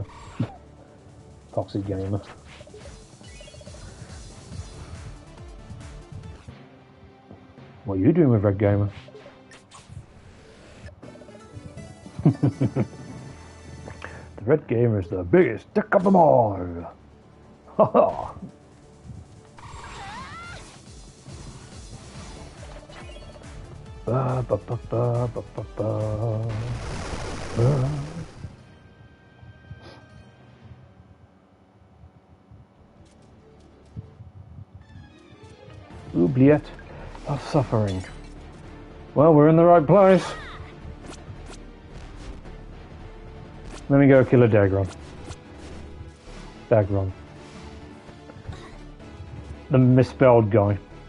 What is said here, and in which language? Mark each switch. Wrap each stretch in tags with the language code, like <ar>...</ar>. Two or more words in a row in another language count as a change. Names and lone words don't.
<en>Toxic gamer. What are you doing with Red Gamer? The Red Gamer is the biggest dick of them all. Ha ha. Ba, ba, ba, ba, ba, ba, ba. Ba. Oubliette of suffering. Well, we're in the right place. Let me go kill a Dagron. Dagron. The misspelled guy.</en>